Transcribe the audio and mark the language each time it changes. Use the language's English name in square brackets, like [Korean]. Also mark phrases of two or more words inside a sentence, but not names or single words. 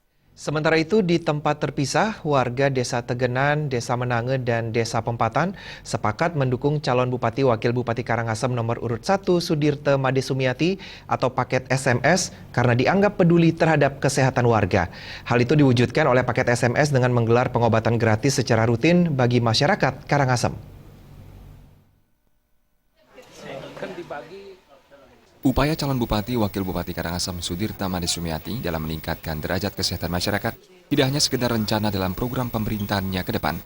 [Indonesian] Sementara itu, di tempat terpisah, warga Desa Tegenan, Desa Menange, dan Desa Pempatan sepakat mendukung calon Bupati Wakil Bupati Karangasem nomor urut 1 Sudirte Made Sumiati atau paket SMS karena dianggap peduli terhadap kesehatan warga. Hal itu diwujudkan oleh paket SMS dengan menggelar pengobatan gratis secara rutin bagi masyarakat Karangasem. Upaya calon Bupati Wakil Bupati Karangasem Sudirte Made Sumiati dalam meningkatkan derajat kesehatan masyarakat tidak hanya sekedar rencana dalam program pemerintahannya ke depan.